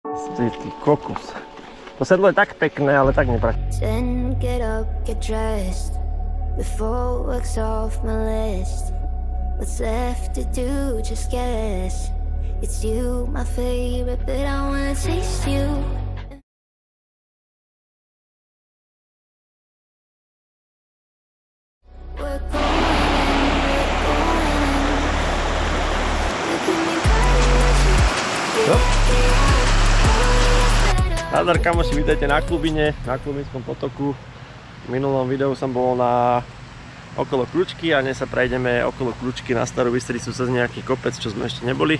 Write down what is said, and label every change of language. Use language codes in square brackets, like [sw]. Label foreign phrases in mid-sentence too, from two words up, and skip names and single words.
[sk] Ty kokus. To sedlo je tak pekné, ale tak nepraktické. [en] Then get up, get dressed. Before work's off my list. What's left to do, just guess. It's you, my favorite, but I wanna taste you. We're going [sk] Nazdar kamoši, vítajte na Klubine, na Klubinskom potoku. V minulom videu som bol okolo Kľučky a dnes sa prejdeme okolo Kľučky na Starú Bystricu cez nejaký kopec, čo sme ešte neboli.